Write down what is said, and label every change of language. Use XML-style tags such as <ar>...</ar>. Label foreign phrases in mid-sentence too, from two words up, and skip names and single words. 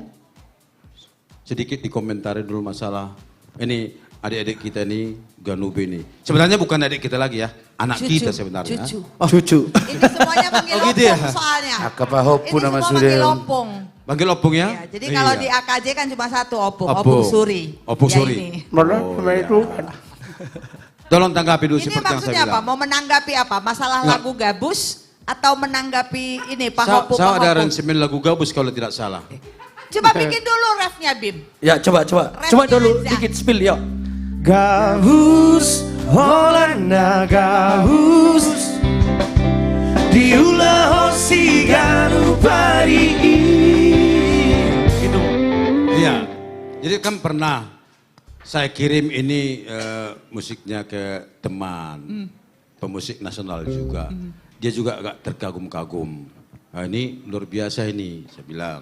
<id>Sedikit dikomentari dulu masalah. Ini adik-adik kita ini, Ganube ini. Sebenarnya bukan adik kita lagi ya, anak kita sebenarnya. Cucu. Oh. Cucu. Ini semuanya panggil gitu ya? opung soalnya. Akapahopu Ini nama semua sudah. panggil opung. Panggil opung ya? Ya, jadi kalau Iya. di AKJ kan cuma 1 opung, Opung. opung suri. Opung Ya suri. ini. Mana Oh, sama iya. itu? Tolong tanggapi dulu Ini seperti yang saya maksudnya apa? bilang. Mau menanggapi apa? Masalah Nggak. lagu gabus atau menanggapi ini Saya pahopu ada pahopu? aransemen lagu gabus kalau tidak salah. Coba bikin dulu refnya Bim. Ya coba. Coba dulu dikit spill yuk.</id> <bbc>Gabus, Holanda gabus, diulah hosi ganu pari.</bbc> <id>Gitu. Iya. Jadi kan pernah saya kirim ini musiknya ke teman, pemusik nasional juga. Dia juga agak terkagum-kagum. Nah, ini luar biasa ini, saya bilang.</id>